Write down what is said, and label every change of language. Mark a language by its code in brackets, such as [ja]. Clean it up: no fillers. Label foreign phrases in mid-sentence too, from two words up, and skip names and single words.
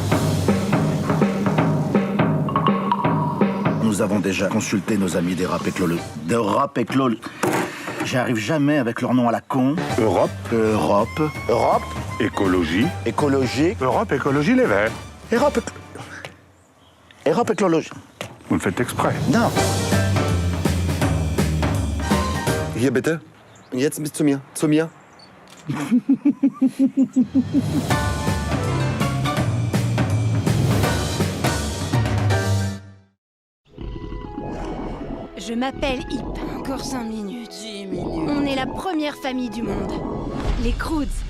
[fr] Nous avons déjà consulté nos amis des Rapéclol. De Rapéclol. J'arrive jamais avec leur nom à la con. Europe. Europe. Écologie. Écologie. Europe, écologie, les Verts. Europe écologie. Vous le faites exprès. Non. [de] Hier bitte. Und jetzt bis zu mir. Zu mir. [fr] Je m'appelle Hip. Encore 5 minutes. 10 minutes. On est la première famille du monde. Les Croods.